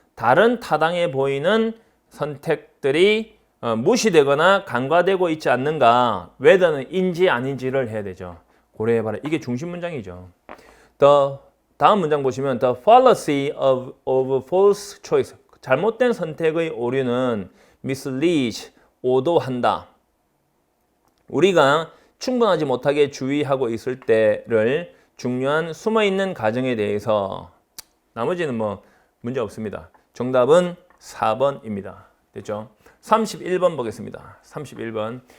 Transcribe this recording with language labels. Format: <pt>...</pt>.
<ko>다른 타당해 보이는 선택들이 무시되거나 간과되고 있지 않는가, whether는 인지 아닌지를 해야 되죠. 고려해봐라. 이게 중심 문장이죠. 다음 문장 보시면</ko> <en>The fallacy of false choice.</en> <ko>잘못된 선택의 오류는 misleads, 오도한다. 우리가 충분하지 못하게 주의하고 있을 때를 중요한 숨어있는 가정에 대해서 나머지는 뭐 문제 없습니다. 정답은 4번입니다. 됐죠? 31번 보겠습니다. 31번.</ko>